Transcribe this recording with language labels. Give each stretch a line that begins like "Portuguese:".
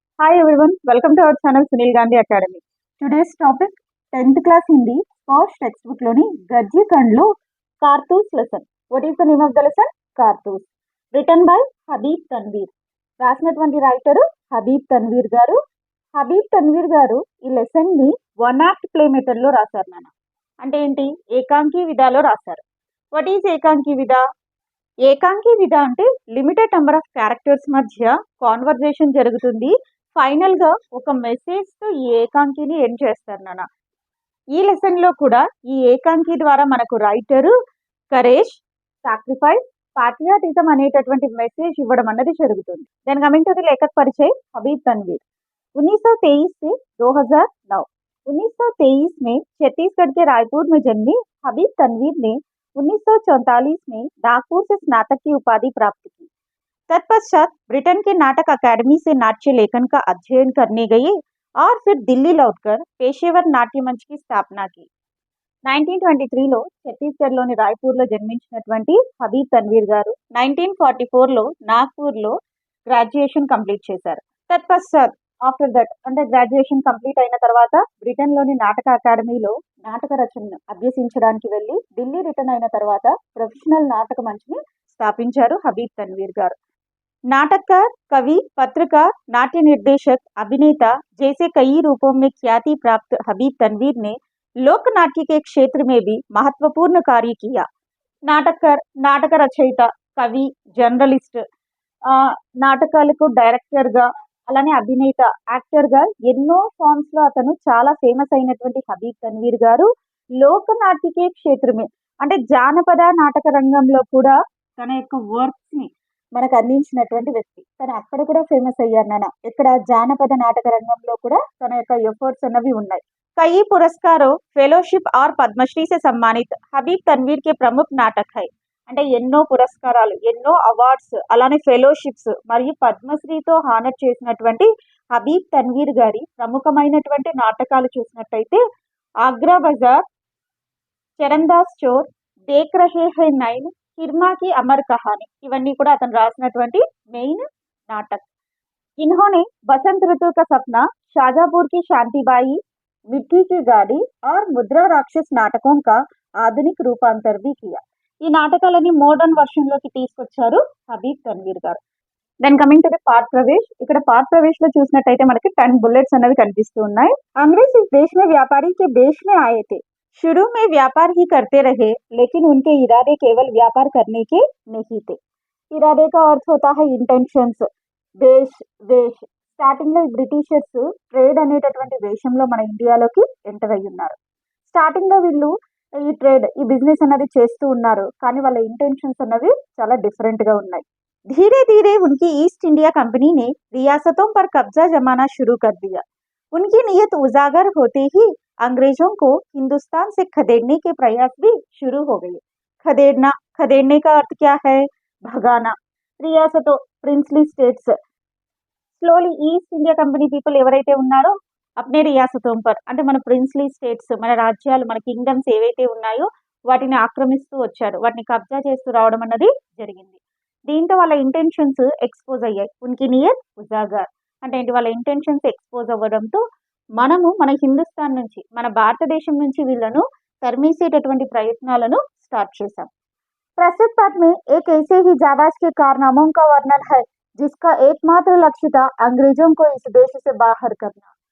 English: Hi everyone, welcome to our channel Sunil Gandhi Academy. Today's topic 10th class Hindi first textbook loni Gajji Kandlo Kartous lesson. What is the name of the lesson? Kartous. Written by Habib Tanveer.
Telugu: రాసినటువంటి writer Habib Tanveer గారు. హబీబ్ తన్వీర్ గారు ఈ lesson ని one act play method లో రాశారు నాన్న. అంటే ఏంటి? ఏకాంకి విధాలో రాశారు. వాట్ ఈజ్ ఏకాంకి విధ? ఏకాంకి విధ అంటే లిమిటెడ్ నెంబర్ ఆఫ్ క్యారెక్టర్స్ మధ్య కాన్వర్జేషన్ జరుగుతుంది. ఫైనల్ గా ఒక మెసేజ్ తో ఈ ఏకాంకిని ఎండ్ చేస్తారు నాన్న. ఈ లెసన్ లో కూడా ఈ ఏకాంకి ద్వారా మనకు రైటర్ కరేజ్, సాక్రిఫైస్, పాట్రియాటిజం అనేటటువంటి మెసేజ్ ఇవ్వడం అన్నది జరుగుతుంది.
English: then coming to the
Hindi: Lekhak పరిచय Habib Tanvir 1923 से 2009। 1923 में छत्तीसगढ़ के रायपुर में जन्मे हबीब तनवीर ने 1944 में नागपुर से स्नातक की उपाधि प्राप्त की। तत्पश्चात ब्रिटेन के नाटक अकादमी से नाट्य लेखन का अध्ययन करने गए और फिर दिल्ली लौटकर पेशेवर नाट्य मंच की स्थापना की।
Telugu: 1923లో ఛత్తీస్గఢ్లోని రాయ్పూర్లో జన్మించినటువంటి హబీబ్ తన్వీర్ గారు 1944లో నాగ్పూర్లో గ్రాడ్యుయేషన్ కంప్లీట్ చేశారు. తత్పశ్చాత్
English: after that
Telugu: అంటే గ్రాడ్యుయేషన్ కంప్లీట్ అయిన తర్వాత బ్రిటన్లోని నాటక అకాడమీలో నాటక రచనను అభ్యసించడానికి వెళ్ళి ఢిల్లీ రిటర్న్ అయిన తర్వాత ప్రొఫెషనల్ నాటక మంచిని స్థాపించారు హబీబ్ తన్వీర్ గారు.
Hindi: नाटककार, कवि, पत्रकार, नाट्य निर्देशक, अभिनेता जैसे कई रूपों में ख्याति प्राप्त हबीब तनवीर ने लोक नाट्य के क्षेत्र में भी महत्वपूर्ण कार्य किया.
Telugu: नाटककार, నాటక రచయిత, కవి, జర్నలిస్ట్, నాటకాలకు డైరెక్టర్గా, అలానే అభినేత, యాక్టర్గా ఎన్నో ఫార్మ్స్ లో అతను చాలా ఫేమస్ అయినటువంటి హబీబ్ తన్వీర్ గారు
Hindi: లోక నాట్యకే క్షేత్రమే
Telugu: అంటే జానపద నాటక రంగంలో కూడా తన యొక్క వర్క్స్ ని మనకు అందించినటువంటి వ్యక్తి. తను అక్కడ కూడా ఫేమస్ అయ్యారు నాన్న. ఇక్కడ జానపద నాటక రంగంలో కూడా తన యొక్క ఎఫర్ట్స్ అన్నవి ఉన్నాయి.
Hindi: कई पुरस्कारों, फेलोशिप और पद्मश्री से सम्मानित हबीब तनवीर के प्रमुख नाटक है.
Telugu: అంటే ఎన్నో పురస్కారాలు, ఎన్నో అవార్డ్స్, అలానే ఫెలోషిప్స్ మరియు పద్మశ్రీతో హానర్ చేసినటువంటి హబీబ్ తన్వీర్ గారి ప్రముఖమైనటువంటి నాటకాలు చూసినట్టయితే ఆగ్రా బజార్, చరణ్దాస్ చోర్, దేక్ రహే హై నైన్, హిర్మాకి అమర్ కహాని ఇవన్నీ కూడా అతను రాసినటువంటి మెయిన్ నాటక్.
Hindi: इन्होंने बसंत ऋतु का सपना, शाजापुर की शांतिबाई, मिट्टी की गाड़ी और मुद्रा राक्षस नाटकों का ఆధునిక రూపాంతర్ भी किया.
Telugu: ఈ నాటకాలని మోడర్న్ వర్షన్ లోకి తీసుకొచ్చారు హబీబ్ తన్వీర్ గారు.
English: Then coming to the part ప్రవేశ్.
Telugu: ఇక్కడ పార్ట్ ప్రవేశ్ లో చూసినట్టయితే మనకి 10 बुलेट्स అనేవి కనిపిస్తూ ఉన్నాయి.
Hindi: अंग्रेज इस देश में व्यापारी के बेश में आए थे. शुरू में व्यापार ही करते रहे, लेकिन उनके इरादे केवल व्यापार करने के नहीं थे. इरादे का अर्थ होता है इंटेंशंस, వేష్.
Telugu: స్టార్టింగ్ లో బ్రిటిషర్స్ ట్రేడ్ అనేటటువంటి వేషంలో మన ఇండియాలోకి ఎంటర్ అయ్యి ఉన్నారు. స్టార్టింగ్ లో వీళ్ళు ఈ ట్రేడ్, ఈ బిజినెస్ అనేది చేస్తూ ఉన్నారు, కానీ వాళ్ళ ఇంటెన్షన్స్ అన్నవి చాలా డిఫరెంట్ గా ఉన్నాయి.
Hindi: धीरे धीरे उनकी ईस्ट इंडिया कंपनी ने रियासतों पर कब्जा जमाना शुरू कर दिया. उनकी नीयत उजागर होते ही अंग्रेजों को हिंदुस्तान से खदेड़ने के प्रयास भी शुरू हो गए. खदेड़ने का अर्थ क्या है? भगाना.
Telugu: रियासतों, princely states, slowly east India company people ఎవరైతే ఉన్నారో
Hindi: అప్నే రియాసతోం పర్
Telugu: అంటే మన ప్రిన్స్లీ స్టేట్స్, మన రాజ్యాలు, మన కింగ్డమ్స్ ఏవైతే ఉన్నాయో వాటిని ఆక్రమిస్తూ వచ్చారు, వాటిని కబ్జా చేస్తూ రావడం అన్నది జరిగింది. దీంతో వాళ్ళ ఇంటెన్షన్స్ ఎక్స్పోజ్ అయ్యాయి.
Hindi: ఉనికి నియత్ ఉజాగర్
Telugu: అంటే ఏంటి? వాళ్ళ ఇంటెన్షన్స్ ఎక్స్పోజ్ అవ్వడంతో మనము మన హిందుస్థాన్ నుంచి, మన భారతదేశం నుంచి వీళ్ళను తరిమేసేటటువంటి ప్రయత్నాలను స్టార్ట్ చేశాం.
Hindi: प्रस्तुत पाठ में एक ऐसे ही जाबाज के कारनामों का वर्णन है जिसका एकमात्र लक्ष्य था अंग्रेजों को इस देश से बाहर करना.